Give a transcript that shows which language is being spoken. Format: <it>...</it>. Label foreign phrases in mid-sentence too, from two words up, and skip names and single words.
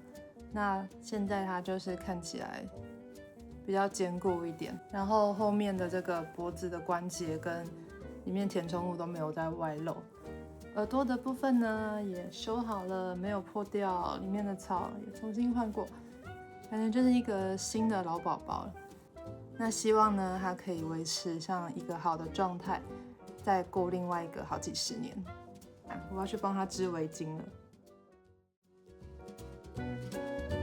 <zh>那現在它就是看起來比較堅固一點，然後後面的這個脖子的關節跟裡面填充物都沒有在外露。耳朵的部分呢也修好了，沒有破掉，裡面的草也重新換過，感覺就是一個新的老寶寶了。那希望呢，它可以維持像一個好的狀態，再過另外一個好幾十年。我要去幫它織圍巾了。</zh>